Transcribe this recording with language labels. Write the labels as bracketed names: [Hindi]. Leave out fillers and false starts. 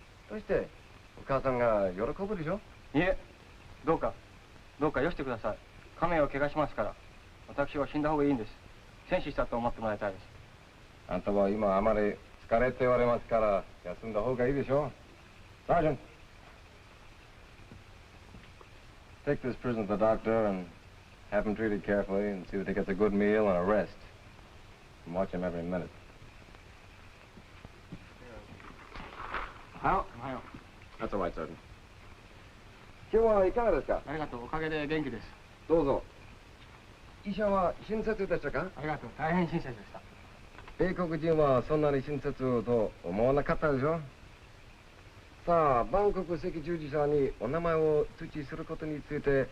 [Japanese] どうしてお母さんが喜ぶでしょ。いえ、どうかよしてください。家名を怪我しますから。私は死んだ方がいいんです。戦死したと思ってもらいたいです。あんたは今あまり疲れておりますから休んだ方がいいでしょ。 [English] Sergeant, take this prisoner to the doctor and have him treated carefully and see that he gets a good meal and a rest. And watch him every minute. [Japanese] おはよう。 [English] That's all right, Sergeant. [Japanese] 今日はいかがですか。ありがとう。おかげで元気です。どうぞ。医者は親切でしたか。ありがとう。大変親切でした。米国人はそんなに親切と思わなかったでしょ。さあ、バンコク赤十字社にお名前を通知することについて、